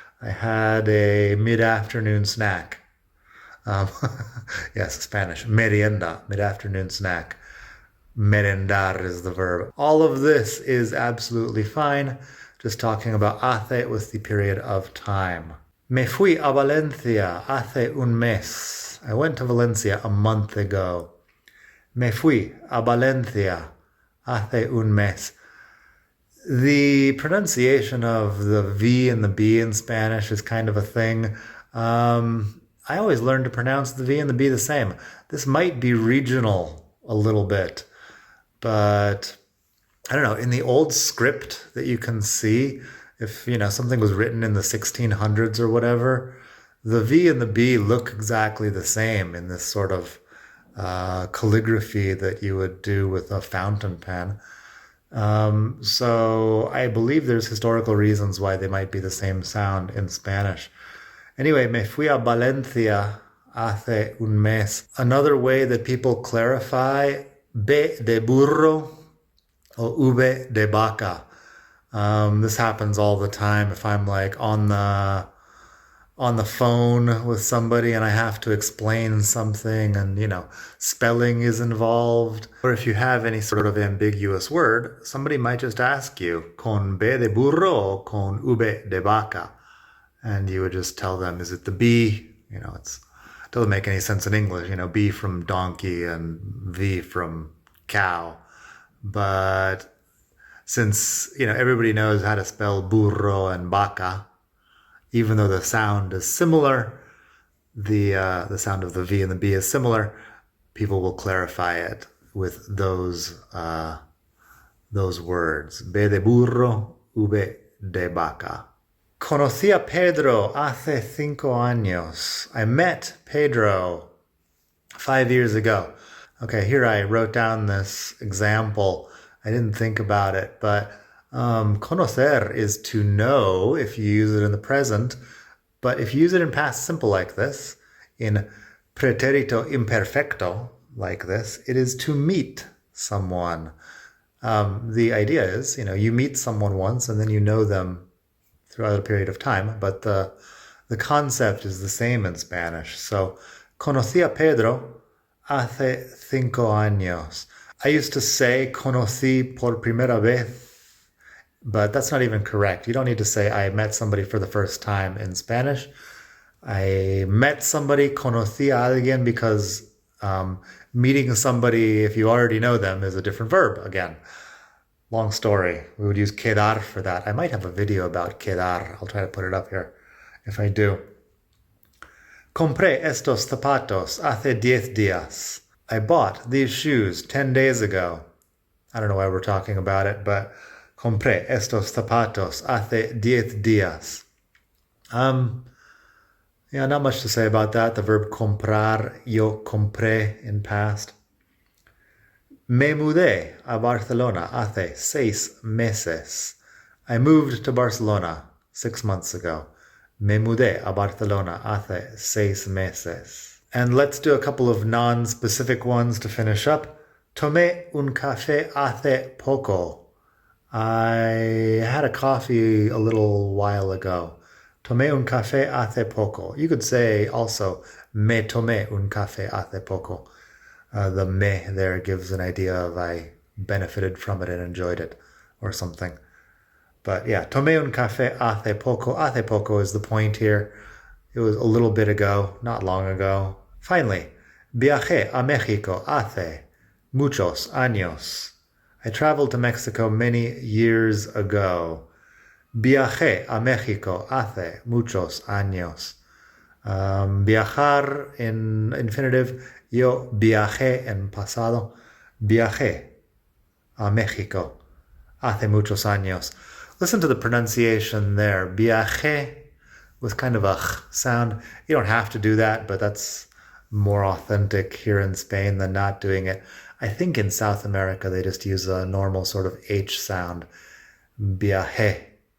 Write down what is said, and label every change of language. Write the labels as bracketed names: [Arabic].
[English] I had a mid-afternoon snack. Um, yes, Spanish. Merienda, mid-afternoon snack. Merendar is the verb. All of this is absolutely fine. Just talking about hace with the period of time. [Spanish] Me fui a Valencia hace un mes. [English] I went to Valencia a month ago. [Spanish] Me fui a Valencia hace un mes. [English] The pronunciation of the V and the B in Spanish is kind of a thing. I always learned to pronounce the V and the B the same. This might be regional a little bit, but I don't know. In the old script that you can see, if something was written in the 1600s or whatever, the V and the B look exactly the same in this sort of calligraphy that you would do with a fountain pen. So I believe there's historical reasons why they might be the same sound in Spanish. [Spanish] Anyway, me fui a Valencia hace un mes. [English] Another way that people clarify [Spanish] B de burro [English] or [Spanish] V de vaca. [English] This happens all the time if I'm like on the phone with somebody and I have to explain something and spelling is involved. Or if you have any sort of ambiguous word, somebody might just ask you, [Spanish] con B de burro [English] or [Spanish] con V de vaca? [English] And you would just tell them, is it the B? It doesn't make any sense in English, B from donkey and V from cow. But since, everybody knows how to spell burro and vaca, even though the sound is similar, the sound of the V and the B is similar, people will clarify it with those words. [Spanish] B de burro, V de vaca. Conocí a Pedro hace 5 años. [English] I met Pedro 5 years ago. Okay, here I wrote down this example. I didn't think about it, but conocer is to know if you use it in the present. But if you use it in past simple like this, in pretérito imperfecto like this, it is to meet someone. The idea is, you meet someone once and then you know them throughout a period of time, but the concept is the same in Spanish. So, conocí a Pedro hace 5 años. I used to say [Spanish] conocí por primera vez, [English] but that's not even correct. You don't need to say I met somebody for the first time in Spanish. I met somebody, [Spanish] conocí a alguien, [English] because meeting somebody, if you already know them, is a different verb again. Long story. We would use quedar for that. I might have a video about quedar. I'll try to put it up here if I do. [Spanish] Compré estos zapatos hace 10 días. [English] I bought these shoes 10 days ago. I don't know why we're talking about it, but [Spanish] compré estos zapatos hace 10 días. [English] Yeah, not much to say about that. The verb comprar, [Spanish] yo compré [English] in past. [Spanish] Me mudé a Barcelona hace 6 meses. [English] I moved to Barcelona 6 months ago. [Spanish] Me mudé a Barcelona hace 6 meses. [English] And let's do a couple of non-specific ones to finish up. [Spanish] Tomé un café hace poco. [English] I had a coffee a little while ago. [Spanish] Tomé un café hace poco. [English] You could say also, [Spanish] me tomé un café hace poco. [English] The me there gives an idea of I benefited from it and enjoyed it or something. But yeah, [Spanish] tomé un café hace poco. Hace poco [English] is the point here. It was a little bit ago, not long ago. [Spanish] Finally, viajé a México hace muchos años. [English] I traveled to Mexico many years ago. [Spanish] Viajé a México hace muchos años. Viajar [English] in infinitive. [Spanish] Yo viajé en pasado. Viajé a México hace muchos años. [English] Listen to the pronunciation there. Viajé with kind of a ch sound. You don't have to do that, but that's more authentic here in Spain than not doing it. I think in South America they just use a normal sort of H sound. Viajé.